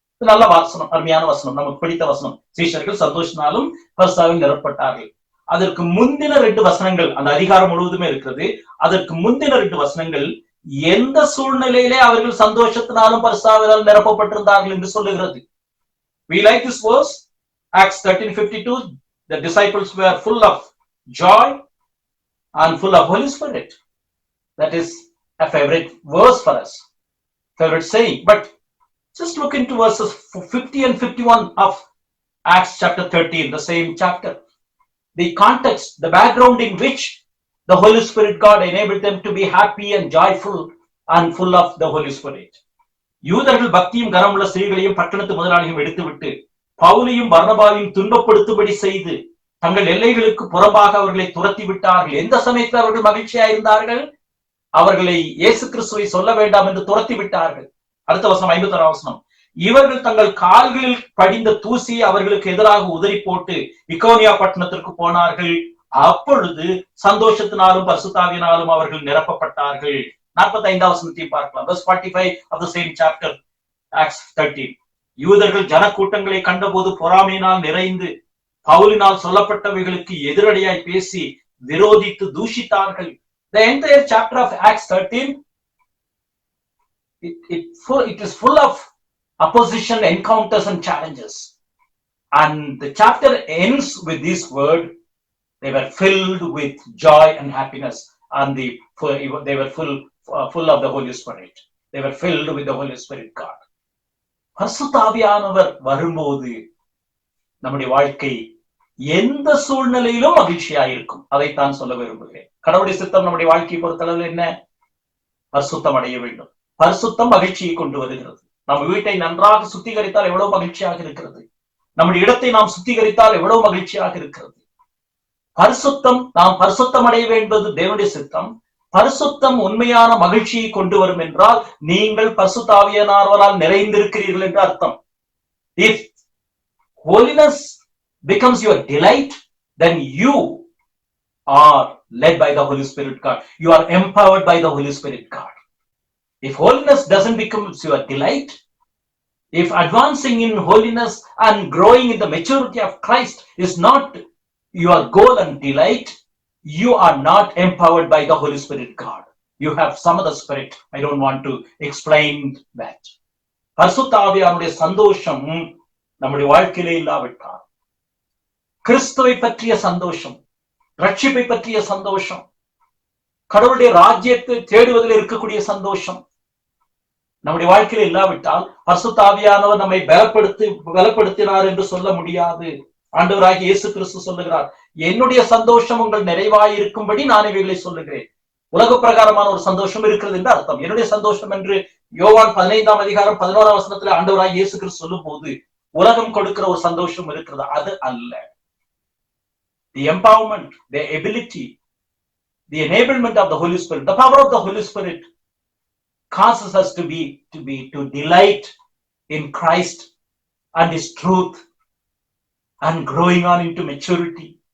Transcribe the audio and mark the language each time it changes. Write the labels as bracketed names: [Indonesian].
[Tamil] நல்ல வசனம், அருமையான வசனம், நமக்கு பிடித்த வசனம். சீஷர்கள் சந்தோஷத்தினாலும் பரிசுத்தாவினால் நிரப்பப்பட்டார்கள். அதற்கு முந்தின 2 வசனங்கள் அந்த அதிகாரம் முழுவதுமே இருக்கிறது. அதற்கு முந்தின 2 வசனங்கள் எந்த சூழ்நிலையிலே அவர்கள் சந்தோஷத்தினாலும் பரிசுத்தாவினால் நிரப்பப்பட்டிருந்தார்கள் என்று சொல்லுகிறது. [English] We like this verse. Acts 13:52. The disciples were full of joy and full of Holy Spirit. That is a favorite verse for us, favorite saying. But just look into verses 50 and 51 of Acts chapter 13, the same chapter. The context, the background in which The Holy Spirit God enabled them to be happy and joyful and full of the Holy Spirit. [Tamil] யூதர்கள் பக்தியும் கனமுள்ள ஸ்திரீகளையும் பட்டணத்து முதலாளியும் எடுத்துவிட்டு பவுலையும் பர்னபாவையும் துன்பப்படுத்தும்படி செய்து தங்கள் எல்லைகளுக்கு புறம்பாக அவர்களை துரத்தி விட்டார்கள். எந்த சமயத்தில் அவர்கள் மகிழ்ச்சியா இருந்தார்கள்? அவர்களை இயேசு கிறிஸ்துவை சொல்ல வேண்டாம் என்று துரத்தி விட்டார்கள். அடுத்த வசனம் 51 வசனம். இவர்கள் தங்கள் கால்களில் படிந்த தூசியை அவர்களுக்கு எதிராக உதறி போட்டு இக்கோனியா பட்டணத்திற்கு போனார்கள். அப்பொழுது சந்தோஷத்தினாலும் பரிசுத்தாவியினாலும் அவர்கள் நிரப்பப்பட்டார்கள். 45 வசனத்தையும் பார்க்கலாம். [English] verse 45 of the same chapter, Acts 13. [Tamil] யூதர்கள் ஜன கூட்டங்களை கண்டபோது பொறாமையினால் நிறைந்து பவுலினால் சொல்லப்பட்டவைகளுக்கு எதிரடையாய் பேசி விரோதித்து தூஷித்தார்கள். [English] The entire chapter of Acts 13, it is full of opposition, encounters and challenges. And the chapter ends with this word: they were filled with joy and happiness, and they were full of the Holy Spirit. They were filled with the Holy Spirit God. [Tamil] பரிசுத்த ஆவியானவர் வரும்போது நம்முடைய வாழ்க்கை எந்த சூழ்நிலையிலும் மகிழ்ச்சியா இருக்கும். அதைத்தான் சொல்ல விரும்புகிறேன். கடவுளுடைய சித்தம் நம்முடைய வாழ்க்கையை பொறுத்தளவில் என்ன? பரிசுத்தம் அடைய வேண்டும். பரிசுத்தம் மகிழ்ச்சியை கொண்டு வருகிறது. நம்ம வீட்டை நன்றாக சுத்திகரித்தால் எவ்வளவு மகிழ்ச்சியாக இருக்கிறது. நம்முடைய இடத்தை நாம் சுத்திகரித்தால் எவ்வளவு மகிழ்ச்சியாக இருக்கிறது. பரிசுத்தம், நாம் பரிசுத்தம் அடைய வேண்டியது தேவனுடைய சித்தம். பரிசுத்தம் உண்மையான மகிழ்ச்சியை கொண்டு வரும் என்றால் நீங்கள் பரிசுத்த ஆவியானவரால் நிறைந்திருக்கிறீர்கள் என்று அர்த்தம். [English] If holiness becomes your delight, then you are led by the Holy Spirit God. You are empowered by the Holy Spirit God. If holiness doesn't become your delight, if advancing in holiness and growing in the maturity of Christ is not your goal and delight, you are not empowered by the Holy Spirit God. You have some other spirit. I don't want to explain that. [Tamil] பரிசுத்த ஆவியானுடைய சந்தோஷம் நம்முடைய வாழ்க்கையிலே இல்லாவிட்டால், கிறிஸ்துவை பற்றிய சந்தோஷம், ரட்சிப்பை பற்றிய சந்தோஷம், கடவுளுடைய ராஜ்யத்தை தேடுவதில் இருக்கக்கூடிய சந்தோஷம் நம்முடைய வாழ்க்கையில இல்லாவிட்டால் பரிசுத்த ஆவியானவர் நம்மை பலப்படுத்தினார் என்று சொல்ல முடியாது. ஆண்டவராகிய இயேசு கிறிஸ்து சொல்லுகிறார், என்னுடைய சந்தோஷம் உங்கள் நிறைவாய் இருக்கும்படி நான் இவைகளை சொல்லுகிறேன். உலக பிரகாரமான ஒரு சந்தோஷம் இருக்கிறது என்று அர்த்தம். என்னுடைய சந்தோஷம் என்று யோவான் 15 அதிகாரம் 11 வசனத்துல ஆண்டவராகிய இயேசு கிறிஸ்து சொல்லும் போது உலகம் கொடுக்கிற ஒரு சந்தோஷம் இருக்கிறது, அது அல்ல. [English] The empowerment, the ability, the enablement of the Holy Spirit, the power of the Holy Spirit causes us to delight in Christ and His truth and growing on into maturity.